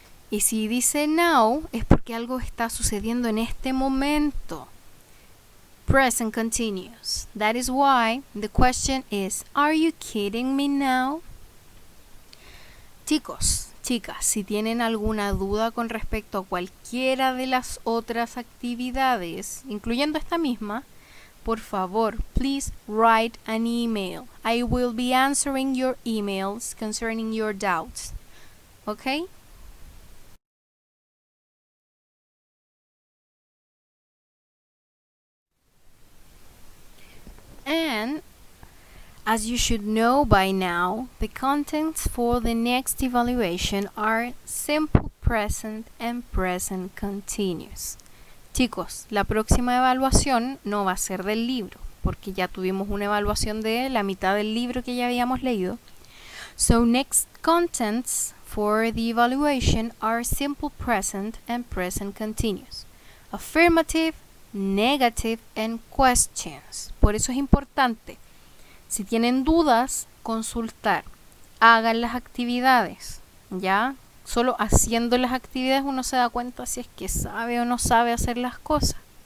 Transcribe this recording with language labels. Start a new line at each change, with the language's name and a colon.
Spanish: Y si dice now, es porque algo está sucediendo en este momento.
English: Present continuous. That is why the question is, are you kidding me now?
Spanish: Chicos, chicas, si tienen alguna duda con respecto a cualquiera de las otras actividades, incluyendo esta misma, por favor,
English: please write an email. I will be answering your emails concerning your doubts. Okay? And as you should know by now, the contents for the next evaluation are simple present and present continuous.
Spanish: Chicos, la próxima evaluación no va a ser del libro, porque ya tuvimos una evaluación de la mitad del libro que ya habíamos leído.
English: So next contents for the evaluation are simple present and present continuous. Affirmative, negative and questions.
Spanish: Por eso es importante, si tienen dudas, consultar. Hagan las actividades, ¿ya? Solo haciendo las actividades uno se da cuenta si es que sabe o no sabe hacer las cosas.